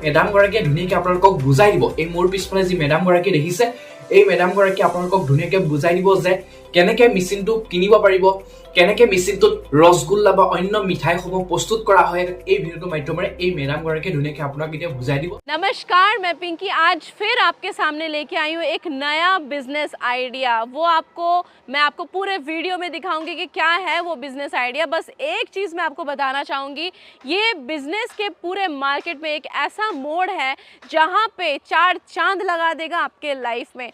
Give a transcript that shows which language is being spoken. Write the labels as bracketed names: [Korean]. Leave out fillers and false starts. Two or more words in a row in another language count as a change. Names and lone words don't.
[Assamese] মেডামগৰাকীয়ে ধুনীয়াকৈ আপোনালোকক বুজাই দিব। এই মোৰ পিছফালে যি মেডামগৰাকী দেখিছে, এই মেডামগৰাকীয়ে আপোনালোকক ধুনীয়াকৈ বুজাই দিব যে কেনেকৈ মেচিনটো কিনিব পাৰিব, কেনেকৈ মেচিনটোত ৰসগোল্লা বা অন্য মিঠাইসমূহ প্ৰস্তুত কৰা হয়। এই ভিডিঅ'টোৰ মাধ্যমেৰে এই মেডামগৰাকীয়ে ধুনীয়াকৈ আপোনাক এতিয়া বুজাই দিব। [Hindi] नमस्कार, मैं पिंकी आज फिर आपके सामने लेके आई हूँ एक नया [English] business idea. [Hindi] वो मैं आपको पूरे वीडियो में दिखाऊंगी कि क्या है वो [English] business idea. [Hindi] बस एक चीज़ मैं आपको बताना चाहूँगी, ये बिजनेस के पूरे मार्केट में एक ऐसा मोड़ है जहाँ पे 4 चांद लगा देगा आपके लाइफ में।